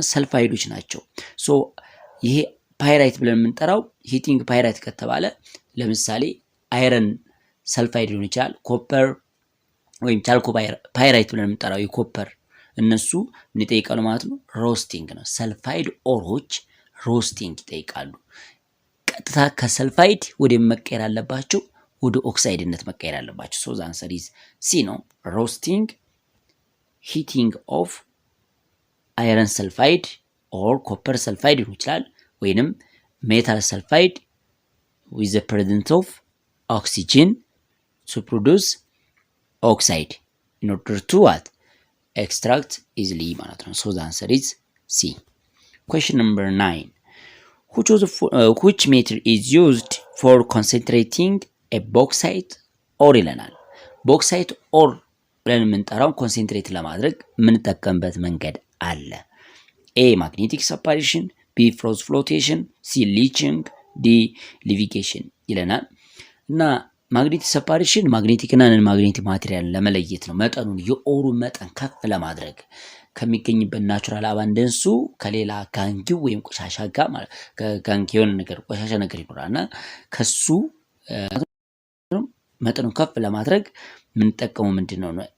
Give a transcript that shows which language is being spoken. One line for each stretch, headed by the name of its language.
Amharic: ሰልፋይዶች ናቸው። ሶ ይሄ ፓይራይት ብለን የምንጠራው ሂቲንግ ፓይራይት ከተባለ ለምሳሌ አይረን ሰልፋይድ ሊሆን ይችላል። ኮፐር ወይም ቻልኮ ፓይራይት ብለን የምንጠራው የኮፐር እነሱ ምን ይጠይቃሉ ማለት ነው? ሮስቲንግ ነው። ሰልፋይድ ኦሮች ሮስቲንግ ይጠይቃሉ። ቀጥታ ከሰልፋይድ ወደ መቀየር አለባቸው፣ ወደ ኦክሳይድነት መቀየር አለባቸው።
English: ሶ ዘ አንሰር ኢዝ ሲ
Amharic: ነው። ሮስቲንግ ሂቲንግ ኦፍ አይረን ሰልፋይድ ኦር ኮፐር ሰልፋይድ ሊሆን ይችላል ወይንም ሜታል ሰልፋይድ
English: with the presence of oxygen to produce oxide in order to what? Extract easily
Amharic: ማለት ነው።
English: So the answer is C. Question number 9. Which method is used for concentrating a bauxite ore
Amharic: ይለናል። ቦክሳይት ኦር ብለን የምንጠራው ኮንሰንትሬት ለማድረግ የምንጠቀምበት መንገድ አለ። ኤ ማግኔቲክ ሰፓሬሽን፣ ቢ ፍሮዝ ፍሎቴሽን፣ ሲ ሊቺንግ፣ ዲ ሊቪጌሽን ይለናል። እና ማግኔቲክ ሰፓሬሽን ማግኔቲክና ነን ማግኔቲክ ማቴሪያል ለመለየት ነው። መጠኑን የኦሩ መጠን ከፍ ለማድረግ ከሚገኝበት ናቹራል አባንደንሱ ከሌላ ጋንጊው ወይም ቆሻሻ ጋር ማለት ከጋንጊ የሆነ ነገር ቆሻሻ ነገር ይኖራልና ከሱ መጠኑን ከፍ ለማድረግ የምንጠቀመው ምንድነው?